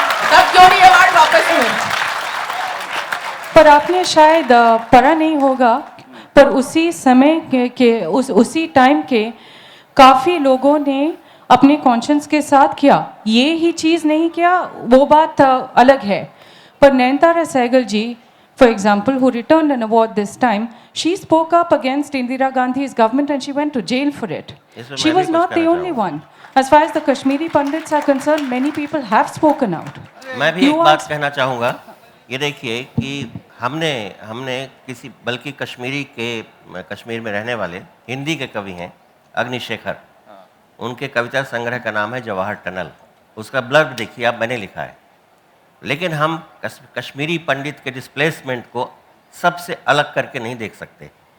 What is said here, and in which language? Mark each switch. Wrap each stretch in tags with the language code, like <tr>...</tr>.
<hi>तब क्यों नहीं अवार्ड वापस हुए? पर आपने शायद पढ़ा नहीं होगा, पर उसी समय उसी टाइम के काफ़ी लोगों ने अपने कॉन्शियंस के साथ किया, ये ही चीज़ नहीं किया, वो बात अलग है। पर</hi> <en>Nayantara Sahgal ji, for example, who returned an award this time, she spoke up against Indira Gandhi's government and she went to jail for it. She was not the only one. As far as the Kashmiri Pandits are concerned, many people have spoken out.</en> <hi>मैं भी एक बात कहना चाहूँगा। ये देखिए कि हमने किसी, बल्कि कश्मीर में रहने वाले हिंदी के कवि हैं अग्निशेखर, उनके कविता संग्रह का नाम है जवाहर टनल। उसका ब्लर्ब देखिए आप, मैंने लिखा है। लेकिन हम कश्मीरी पंडित के डिस्प्लेसमेंट को सबसे अलग करके नहीं देख सकते।</hi>